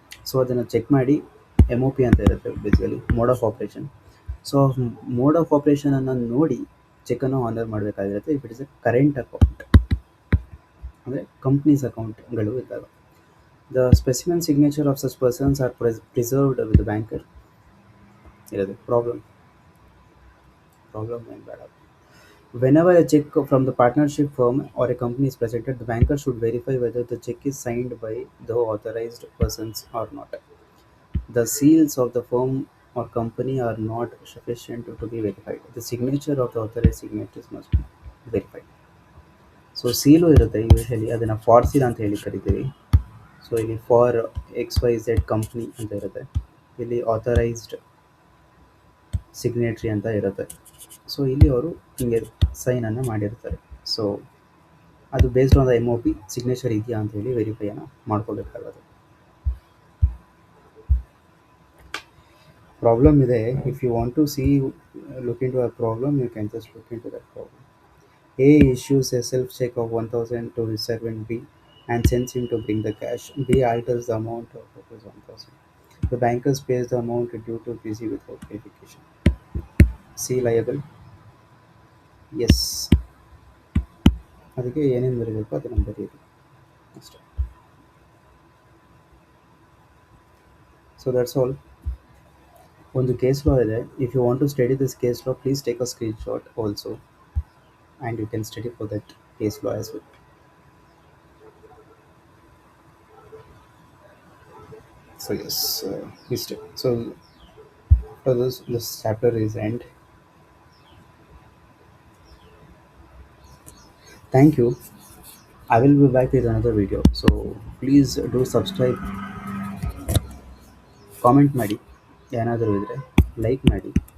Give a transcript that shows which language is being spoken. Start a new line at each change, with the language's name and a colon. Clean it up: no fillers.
Kannada: So ಅದನ್ನು check ಮಾಡಿ M O P ಅಂತ ಇರುತ್ತೆ
English: Basically mode of operation.
Kannada: So mode of ಆಪ್ರೇಷನನ್ನು ನೋಡಿ ಚೆಕ್ಕನ್ನು honour ಮಾಡಬೇಕಾಗಿರುತ್ತೆ
English: if it is a current account,
Kannada: ಅಂದರೆ ಕಂಪ್ನೀಸ್ ಅಕೌಂಟ್ಗಳು ಇದ್ದಾಗ.
English: The specimen signature of such persons are preserved with the banker.
Kannada: ಇರೋದು ಪ್ರಾಬ್ಲಮ್ ಏನು ಬೇಡ.
English: Whenever a check from the partnership firm or a company is presented, the banker should verify whether the check is signed by the authorized persons or not. The seals of the firm or company are not sufficient to be verified. The signature of the authorized signatures must be verified.
Kannada: So seal ಇರುತ್ತೆ usually, ಅದನ್ನು for seal ಅಂತ ಹೇಳಿ ಕರಿತೀವಿ. So ಇಲ್ಲಿ for XYZ company ಅಂತ ಇರುತ್ತೆ, ಇಲ್ಲಿ authorised signatory ಅಂತ ಇರುತ್ತೆ. ಸೊ ಇಲ್ಲಿ ಅವರು ಹಿಂಗೆ ಸೈನನ್ನು ಮಾಡಿರ್ತಾರೆ. ಸೊ ಅದು
English: based on the M O P signature
Kannada: ಇದೆಯಾ ಅಂತ ಹೇಳಿ ವೆರಿಫೈಯನ್ನು ಮಾಡ್ಕೋಬೇಕಾಗುತ್ತೆ.
English: Problem ಇದೆ, if you want to see look into a problem you can just look into that problem. A issues a self check of 1000 to his servant B and sends him to bring the cash. B alters the amount of rupees 1000. The banker pays the amount due to busy without verification. C liable? Yes.
Kannada: ಅದಕ್ಕೆ ಏನೇನು ಬರೀಬೇಕು ಅದನ್ನು ಬರೀರಿ ಅಷ್ಟೇ.
English: So that's all.
Kannada: ಒಂದು case law ಇದೆ.
English: If you want to study this case law please take a screenshot also and you can study for that case law as well. So yes, so after this chapter is end. Thank you. I will be back with another video, so please do subscribe, comment
Kannada: ಮಾಡಿ, ಏನಾದರೂ ಇದ್ರೆ like ಮಾಡಿ.